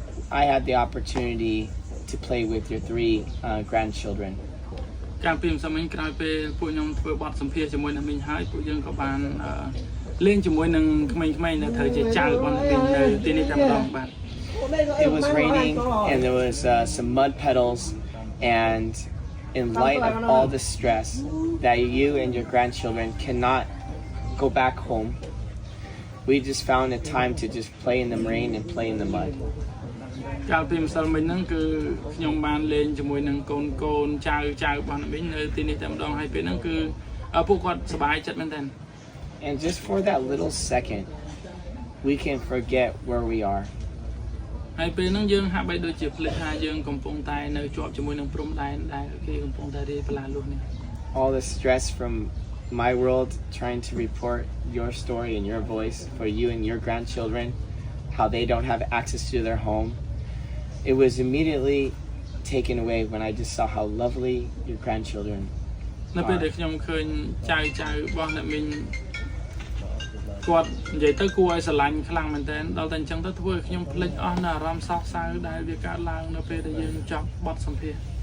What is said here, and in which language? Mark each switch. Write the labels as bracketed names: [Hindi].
[English] I had the opportunity to play with your 3 grandchildren. ការពីម្សិលមិញក្រោយពេលពួកខ្ញុំធ្វើបទសម្ភាសន៍ជាមួយអ្នកមីងហើយពួកយើងក៏បានលេងជាមួយនឹងក្មេងៗនៅត្រូវជាចៅរបស់អ្នកមីងនៅទីនេះតែម្ដងបាទ It was raining and there was some mud puddles, and in light of all the stress that you and your grandchildren cannot go back home, we just found a time to just play in the rain and play in the mud. [Khmer] កាលពីម្សិលមិញហ្នឹងគឺខ្ញុំបានលេងជាមួយនឹងកូនចៅរបស់អ្នកមីងនៅទីនេះតែម្ដងហើយពេលហ្នឹងគឺពួកគាត់សប្បាយចិត្តមែនតើ And just for that little second we can forget where we are. [English] ហើយពេលហ្នឹងយើងហាក់បីដូចជាភ្លេចថាយើងកំពុងតែនៅជាប់ជាមួយនឹងព្រំដែនដែលគេកំពុងតែរាយបលាលុះនេះ All the stress from my world trying to report your story and your voice for you and your grandchildren, how they don't have access to their home. It was immediately taken away when I just saw how lovely your grandchildren are. [Khmer] នៅពេលដែលខ្ញុំឃើញចៅរបស់អ្នកមីងគាត់និយាយទៅគួរឲ្យស្រឡាញ់ខ្លាំងមែនតើដល់តែអញ្ចឹងទៅធ្វើឲ្យខ្ញុំភ្លេចអស់នៅអារម្មណ៍សោកសៅដែលវាកើតឡើងនៅពេលដែលយើងចប់បទសម្ភាសន៍